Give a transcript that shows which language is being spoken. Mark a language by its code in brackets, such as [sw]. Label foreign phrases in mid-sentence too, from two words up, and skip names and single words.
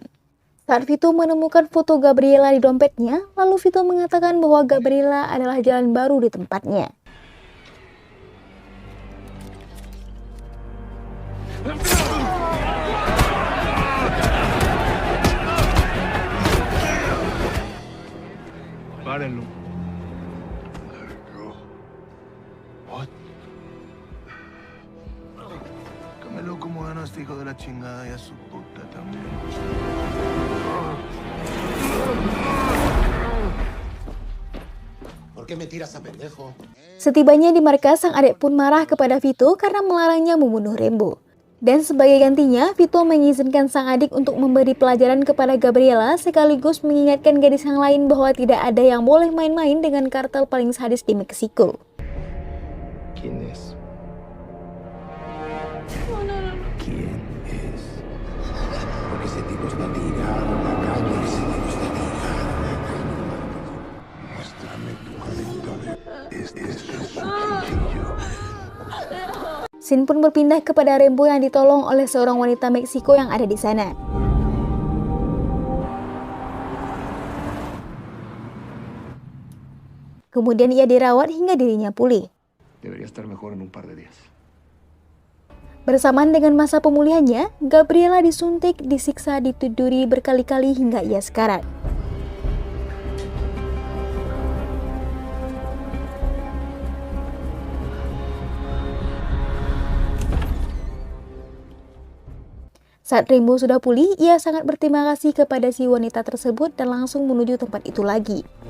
[id] Saat Vito menemukan foto Gabriela di dompetnya, lalu Vito mengatakan bahwa Gabriela adalah jalan baru di tempatnya. [es] Párenlo. [en] Let it go. What? [es] Cámelo como gana este hijo de la chingada y a su puta también. ¿Por qué me tiras a pendejo? [id] Setibanya di markas, sang adik pun marah kepada Vito karena melarangnya membunuh Rembo. Dan sebagai gantinya, Vito mengizinkan sang adik untuk memberi pelajaran kepada Gabriela sekaligus mengingatkan gadis yang lain bahwa tidak ada yang boleh main-main dengan kartel paling sadis di Meksiko. [es] ¿Quién es? ¿Quién es? Porque ese tipo está tirado en la calle. Ese tipo está tirado en la calle. Muéstrame tu carita de... Este es su cintillo. [id] Scene pun berpindah kepada Rambo yang ditolong oleh seorang wanita Meksiko yang ada di sana. Kemudian ia dirawat hingga dirinya pulih. [es] Debería estar mejor en un par de días. [id] Bersamaan dengan masa pemulihannya, Gabriela disuntik, disiksa, ditiduri berkali-kali hingga ia sekarat. Saat Rambo sudah pulih, ia sangat berterima kasih kepada si wanita tersebut dan langsung menuju tempat itu lagi.